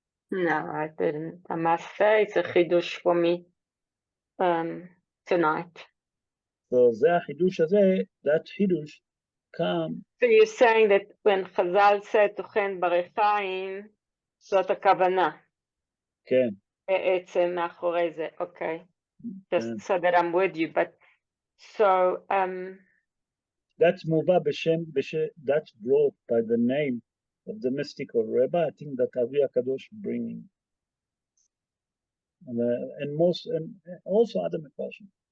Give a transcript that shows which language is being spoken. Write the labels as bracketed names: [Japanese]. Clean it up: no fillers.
[English] No, I didn't. I must say it's a chidush for me tonight. So [Hebrew] זה החידוש הזה, [English] that Hidush come. So you're saying that when Chazal said [Hebrew] טוחן בריחיים, זאת הכוונה. כן. בעצם מאחורי זה, okay. [English] Just so that I'm with you, but so that's מובא that's brought by the name of the mystical Rabbi. I think that Avi HaKadosh bringing. And also other Mepashim.